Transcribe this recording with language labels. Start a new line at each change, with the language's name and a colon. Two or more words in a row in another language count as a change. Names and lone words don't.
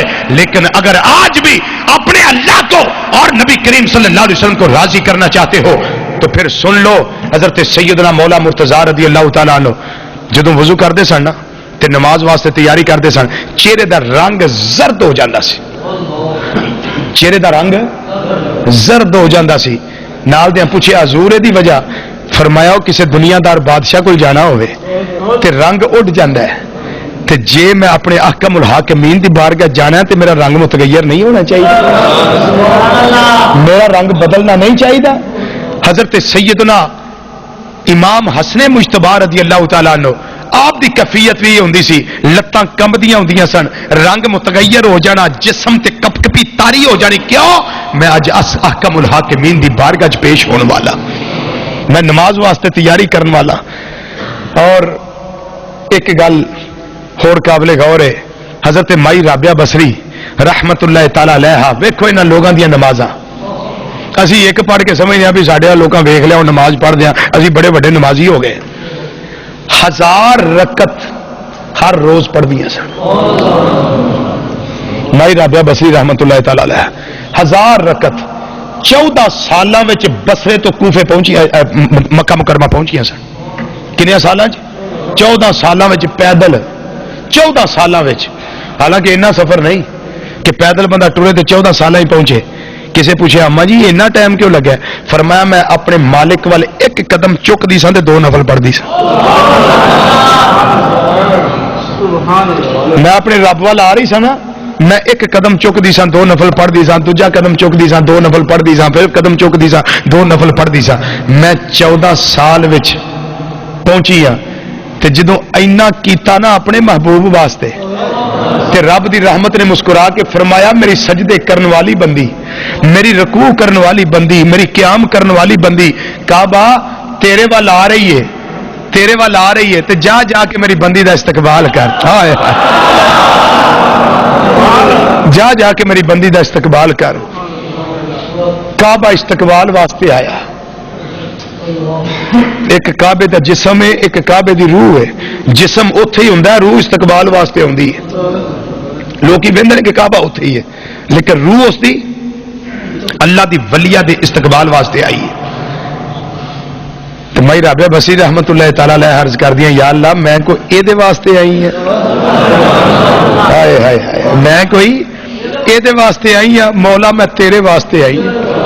Urdu: لیکن اگر آج بھی اپنے اللہ کو اور نبی کریم صلی اللہ علیہ وسلم کو راضی کرنا چاہتے ہو تو پھر سن لو، حضرت سیدنا مولا مرتضیٰ رضی اللہ تعالیٰ عنہ
Punjabi: جدوں وضو کرتے سن نا تے نماز واسطے تیاری کرتے سن، چہرے دا رنگ زرد ہو جاتا سی، چہرے دا رنگ زرد ہو جاتا سی. نال دیاں پوچھیا حضور دی وجہ؟ فرمایا کسی دنیا دار بادشاہ کو جانا ہوئے تے رنگ اڈ جاندہ ہے، تے جے میں اپنے احکم الحاکمین دی بارگاہ جانا ہے تے میرا رنگ متغیر نہیں ہونا چاہیے، میرا رنگ بدلنا نہیں چاہیے. حضرت سیدنا امام حسن مجتبی رضی اللہ تعالیٰ عنہ آپ دی کیفیت بھی ہوندی سی، لتاں کمبدیاں ہوندیاں سن، رنگ متغیر ہو جانا، جسم تے کپ کپی تاری ہو جانی. کیوں؟ میں اج احکم الحاکمین دی بارگاہ پیش ہونے والا، میں نماز واسطے تیاری کرنے والا.
Urdu: اور ایک گل اور قابل غور ہے، حضرت مائی رابعہ بصری رحمت اللہ تعالی علیہ،
Punjabi: ویکھو انہاں لوگاں دیاں نمازاں، اسی ایک پڑھ کے سمجھتے ہیں بھی ساڈے لوکاں ویکھ لیا نماز پڑھ دیا اسی بڑے بڑے نمازی ہو گئے. 1000 رکعت ہر روز پڑھ دیا سن مائی رابعہ بصری رحمت اللہ تعالی علیہ. 1000 رکعت 14 سالاں وچ بصرے تو کوفے پہنچی، مکہ مکرمہ پہنچیاں سن. کنیا سالاں 14 سالاں وچ پیدل، 14 سالاں وچ. حالانکہ اتنا سفر نہیں کہ پیدل بندہ ٹرے تو 14 سالاں ہی پہنچے. کسے پوچھے اما جی اتنا ٹائم کیوں لگا؟ فرمایا میں اپنے مالک والے ایک قدم چکتی سا تے 2 نفل پڑھتی سا. میں اپنے رب وال آ رہی سا نا، میں ایک قدم چکتی سا 2 نفل پڑھتی سا، دوجا قدم چکتی سا 2 نفل پڑھتی سا، پھر قدم چکتی سا 2 نفل پڑھتی سا. میں 14 سال وچ پہنچی ہاں تے جدوں اینا کیتا نا اپنے محبوب واسطے تے رب دی رحمت نے مسکرا کے فرمایا میری سجدے کرن والی بندی، میری رکوع کرن والی بندی، میری قیام کرن والی بندی، کعبہ تیرے وال آ رہی ہے، تیرے وال آ رہی ہے تے جا جا کے میری بندی دا استقبال کر. جا جا کے میری بندی دا استقبال کر. کعبہ استقبال واسطے آیا. ایک کعبے دا جسم ہے، ایک کعبے دی روح ہے. جسم اوتھے ہی ہوندا ہے، روح استقبال واسطے ہوندی ہے. لوگ ہی ویندے کہ کعبہ اوتھے ہی ہے، لیکن روح اس دی اللہ دی ولیہ دے استقبال واسطے آئی ہے. تو مائی رابعہ بصری رحمت اللہ تعالی علیہ عرض کر دیا یا اللہ میں کو اے دے واسطے آئی ہیں، ہائے ہائے ہائے میں کوئی اے دے واسطے آئی ہوں مولا، میں تیرے واسطے آئی ہوں.